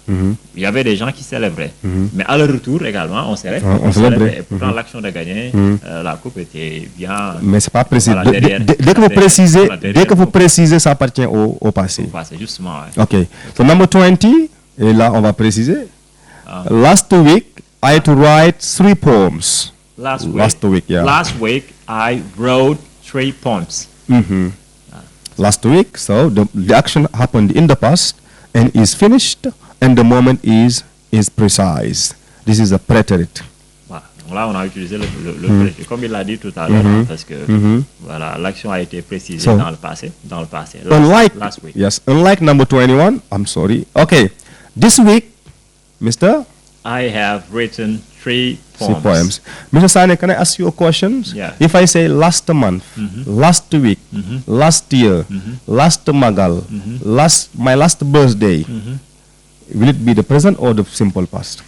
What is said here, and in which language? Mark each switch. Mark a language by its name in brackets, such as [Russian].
[French] Il y avait des gens qui célébraient. Mais à leur retour également, on célébrait. Et pourtant, l'action de gagner la coupe était bien. Mais c'est pas précis. Voilà, dès que vous précisez, ça appartient au passé. Au passé, justement. Ouais. Ok. [English] So number 20, [French] et là on va préciser. [English] Last week, I had to write 3 poems. Last week, I wrote 3 poems. Last week, so the action happened in the past and is finished, and the moment is precise. This is a preterite. [French] Voilà. Donc là, on a utilisé le préterite, comme il l'a dit tout à l'heure, parce que voilà, l'action a été précisée dans le passé. [English] Last week. Yes, unlike number 21, I'm sorry. Okay, this week, Mr. I have written 3 poems. Mr. SANE, can I ask you a question? Yeah. If I say last month, last week, last year, last Magal, my last birthday, will it be the present or the simple past?